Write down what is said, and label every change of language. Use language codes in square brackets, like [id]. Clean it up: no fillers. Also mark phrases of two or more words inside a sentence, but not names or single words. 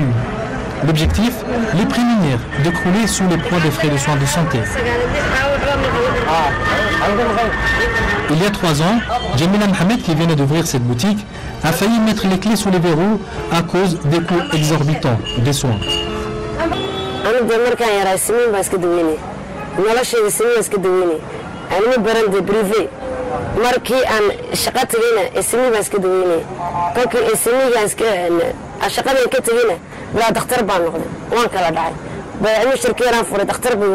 [fr] L'objectif, les prémunir de crouler sous le poids des frais de soins de santé. Il y a 3 ans, Jamila Mohamed, qui venait d'ouvrir cette boutique, a failli mettre les clés sous les verrous à cause des coûts exorbitants des soins. [so] markii aan shaqo tagayna ismi baan iska daweynay kolkii ismiga iska shaqada ka tagayna waa dhakhtar baan noqday waan kala dhacay baa shirkadaan furay dhakhtar buu